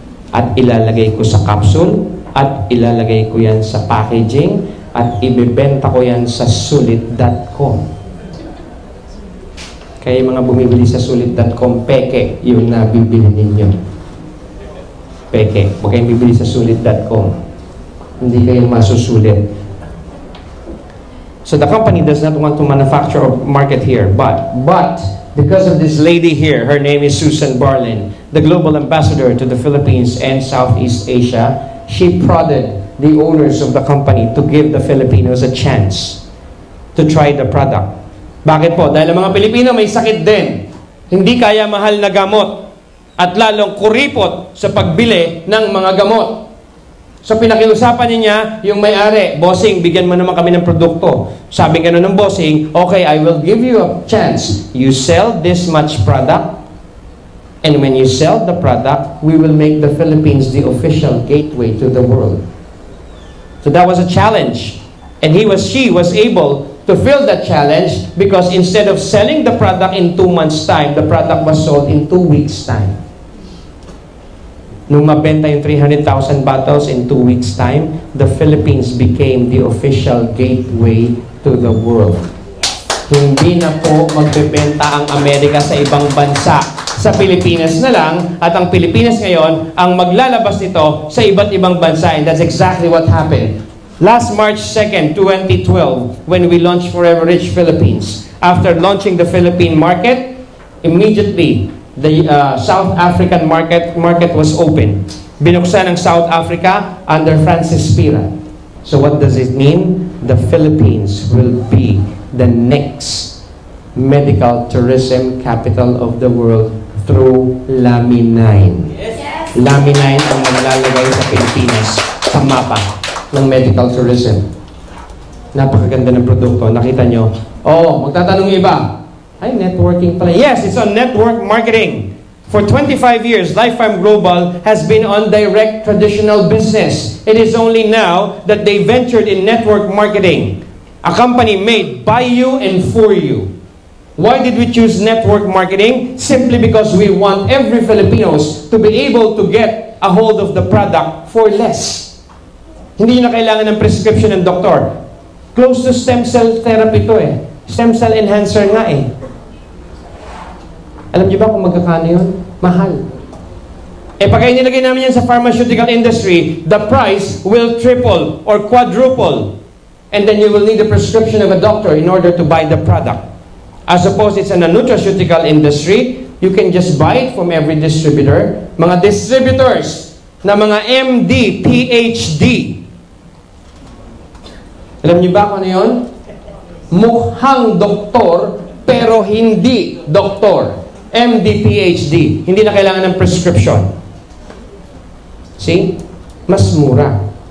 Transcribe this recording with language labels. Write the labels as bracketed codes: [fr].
[tl] At ilalagay ko sa capsule, at ilalagay ko yan sa packaging, at ibebenta ko yan sa sulit.com. Kaya yung mga bumibili sa sulit.com, peke yung nabibili ninyo. Peke. Huwag kayong bibili sa sulit.com. Hindi kayo masusulit. [en] So the company does not want to manufacture or market here, but because of this lady here, her name is Susan Barlin, the global ambassador to the Philippines and Southeast Asia, she prodded the owners of the company to give the Filipinos a chance to try the product. [tl] Bakit po? Dahil ang mga Pilipino may sakit din. Hindi kaya mahal na gamot at lalong kuripot sa pagbili ng mga gamot. So pinakiusapan niya yung may-ari, bossing, bigyan mo naman kami ng produkto. Sabi gano'n ng bossing, [en] okay, I will give you a chance. You sell this much product, and when you sell the product, we will make the Philippines the official gateway to the world. So that was a challenge. And she was able to fill that challenge because instead of selling the product in 2 months' time, the product was sold in 2 weeks' time. [tl] Nung mabenta yung [en] 300,000 bottles in 2 weeks' time, the Philippines became the official gateway to the world. [tl] Hindi na po magbebenta ang Amerika sa ibang bansa. Sa Pilipinas na lang, at ang Pilipinas ngayon ang maglalabas nito sa iba't ibang bansa, [en] and that's exactly what happened. Last March 2nd, 2012, when we launched Forever Rich Philippines, after launching the Philippine market, immediately the South African market was open. [tl] Binuksan ng [en] South Africa under Francis Pira. So what does it mean? The Philippines will be the next medical tourism capital of the world through Lami 9. Yes. [tl] Lami 9 ang maglalagay sa Pilipinas sa mapa ng medical tourism. Napakaganda ng produkto. Nakita nyo? Magtatanong iba. Ay, networking pala. [en] Yes, it's on network marketing. For 25 years, Life Farm Global has been on direct traditional business. It is only now that they ventured in network marketing. A company made by you and for you. Why did we choose network marketing? Simply because we want every Filipinos to be able to get a hold of the product for less. [tl] Hindi nyo na kailangan ng prescription ng doktor. Close to stem cell therapy to eh. Stem cell enhancer nga eh. Alam niyo ba kung magkakano yun? Mahal. Pag nilagay namin yan sa [en] pharmaceutical industry, the price will triple or quadruple. And then you will need a prescription of a doctor in order to buy the product. As opposed it's in a nutraceutical industry, you can just buy it from every distributor. [tl] Mga distributors na mga MD, PhD. Alam niyo ba kung ano yun? Mukhang doktor, pero hindi doktor. MD, PhD. Hindi na kailangan ng prescription. See? Mas mura.